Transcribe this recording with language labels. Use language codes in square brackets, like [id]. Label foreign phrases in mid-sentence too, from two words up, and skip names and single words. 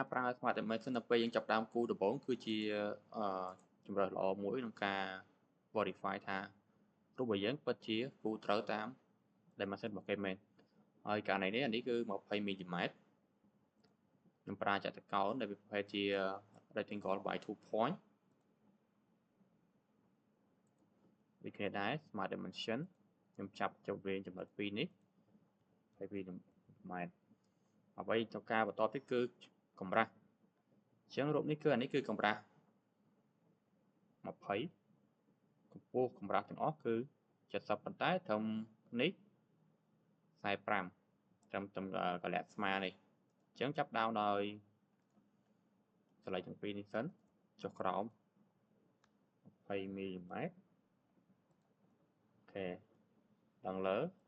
[km] ប្រើ Smart Dimension នៅពេលយើងចាប់ផ្ដើមគូរដំបូងគឺជាជម្រើសល្អមួយក្នុងការ verify ថារូបរបស់យើងពិតជាគូរត្រូវតាម Dimension របស់គេមែនហើយករណីនេះអានេះគឺ20 មីលីម៉ែត្រខ្ញុំប្រើចតុកោណដែលវាប្រភេទជា [en] rectangle by 2 point [km] ដូចគ្នាដែរ Smart Dimension ខ្ញុំចាប់ចុះវែងចំណុច2នេះ20 មីលីម៉ែត្រអ្វីtrongការបន្តទៀតគឺកម្រាស់អញ្ចឹងរូបនេះគឺអានេះគឺកម្រាស់ 20កម្ពស់កម្រាស់ទាំងអស់គឺ70ប៉ុន្តែត្រឹមនេះ45ត្រឹមកន្លែងស្មានេះអញ្ចឹងចាប់ដើមដោយកន្លែងទាំងពីរនេះសិនចុះក្រោម20 មីលីម៉ែត្រអូខេដល់លើ